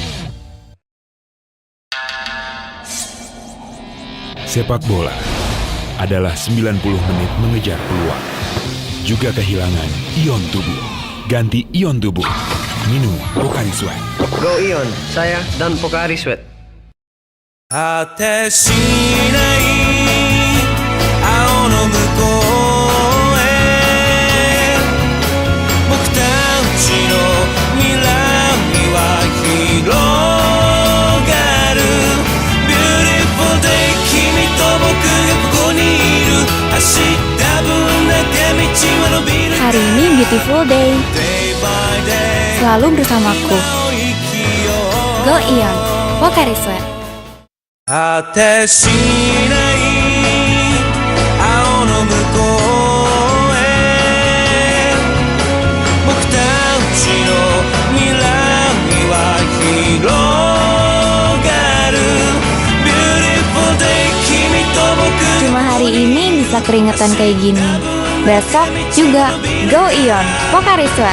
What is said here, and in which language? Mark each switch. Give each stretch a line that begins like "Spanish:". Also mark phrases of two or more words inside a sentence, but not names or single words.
Indonesian: Sepak bola adalah 90 menit mengejar peluang, juga kehilangan ion tubuh. Ganti ion tubuh, minum Pocari Sweat. Go Ion, saya dan Pocari Sweat.
Japanese: 果てしない青の向こうへ僕たちの未来は広がる
English: Beautiful day
Japanese: 君と僕がここにいる明日分だけ道は伸びる
Indonesian: Hari ini
English: beautiful day.
Indonesian: Selalu bersamaku. Go Ion, Pocari Sweat.
Japanese: 果てしない青の向こうへ僕たちの未来は広がる
English: Beautiful day
Japanese: 君と僕
Indonesian: Cuma hari ini bisa keringetan kayak gini. Besok juga Go Ion, Pocari Sweat.